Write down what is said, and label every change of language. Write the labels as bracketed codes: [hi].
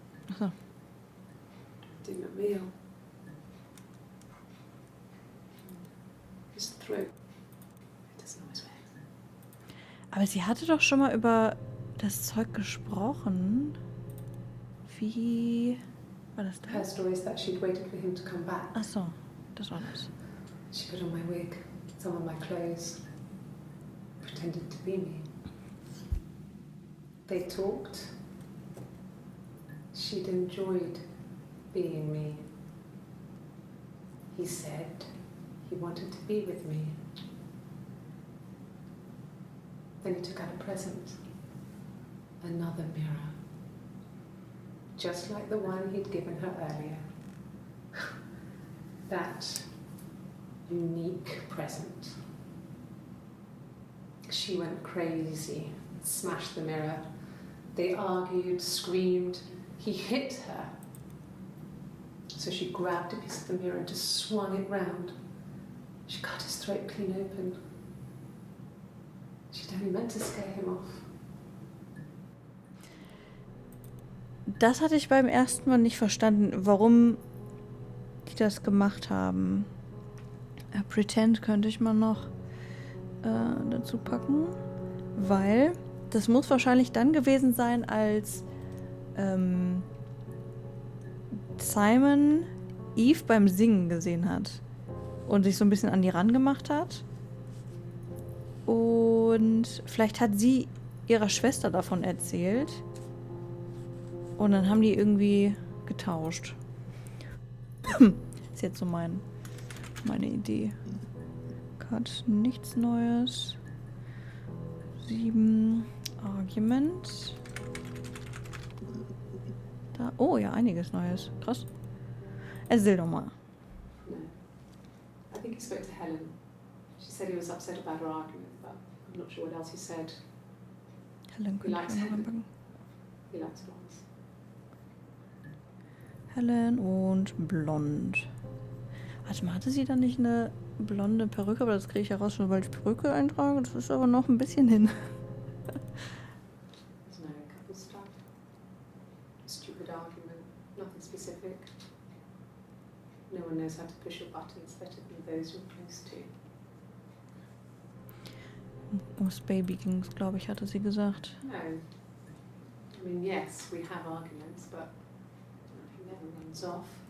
[de] Achso. [en] Dinner meal. His throat. It doesn't always work. [de] Aber sie hatte doch schon mal über das Zeug gesprochen. Wie war das [en] Her [de] da? [en] story is that she'd waited for him to come back. [de] Achso, das war das. [en] She put on my wig, some of my clothes, pretended to be me. They talked. She'd enjoyed being me. He said he wanted to be with me. Then he took out a present. Another mirror. Just like the one he'd given her earlier. That unique present. She went crazy, smashed the mirror, They argued, screamed. He hit her. So she grabbed a piece of the mirror and just swung it round. She cut his throat clean open. She'd only meant to scare him off. [de] Das hatte ich beim ersten Mal nicht verstanden, warum die das gemacht haben. Pretend könnte ich mal noch dazu packen, weil das muss wahrscheinlich dann gewesen sein, als Simon Eve beim Singen gesehen hat und sich so ein bisschen an die rangemacht hat. Und vielleicht hat sie ihrer Schwester davon erzählt. Und dann haben die irgendwie getauscht. Ist jetzt so meine Idee. Cut, nichts Neues. 7 Argument. Da, oh ja, einiges Neues. Krass. Erzähl doch mal. [en] No. I think he spoke to Helen. She said he was upset about her argument, but I'm not sure what else he said. [de] Helen könnte ich noch anpacken. [en] He likes blondes. [de] Helen und blond. Warte mal, hatte sie dann nicht eine blonde Perücke? Aber das kriege ich heraus, schon weil ich Perücke eintrage. Das ist aber noch ein bisschen hin. [en] There's no couple stuff. Stupid argument. Nothing specific. No one knows how to push your buttons better than those you're close to. [de] Ums Baby ging's, glaube ich, hatte sie gesagt. [en] No. I mean, yes, we have arguments, but he never runs off.